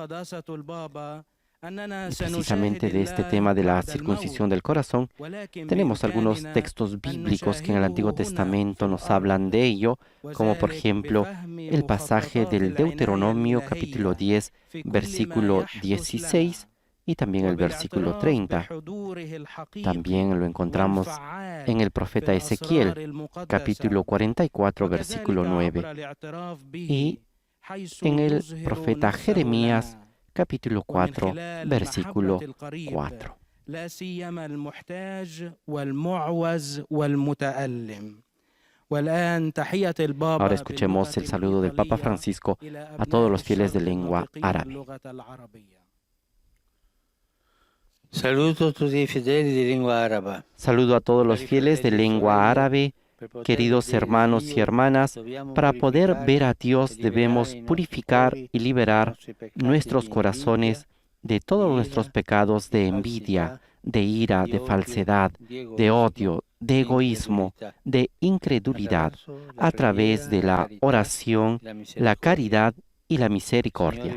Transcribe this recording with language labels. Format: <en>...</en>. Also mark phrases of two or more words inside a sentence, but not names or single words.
<es>Y precisamente de este tema de la circuncisión del corazón, tenemos algunos textos bíblicos que en el Antiguo Testamento nos hablan de ello, como por ejemplo el pasaje del Deuteronomio capítulo 10, versículo 16, y también el versículo 30. También lo encontramos en el profeta Ezequiel, capítulo 44, versículo 9, y en el profeta Jeremías, capítulo 4, versículo 4.</es> <ar>لا سيما المحتاج والمعوز والمتألم.</ar> <es>Ahora escuchemos el saludo del Papa Francisco a todos los fieles de lengua árabe.</es> <it>Saluto a tutti i fedeli di lingua araba.</it> <es>Saludo a todos los fieles de lengua árabe. Queridos hermanos y hermanas, para poder ver a Dios debemos purificar y liberar nuestros corazones de todos nuestros pecados de envidia, de ira, de falsedad, de odio, de egoísmo, de incredulidad, a través de la oración, la caridad y la misericordia.</es>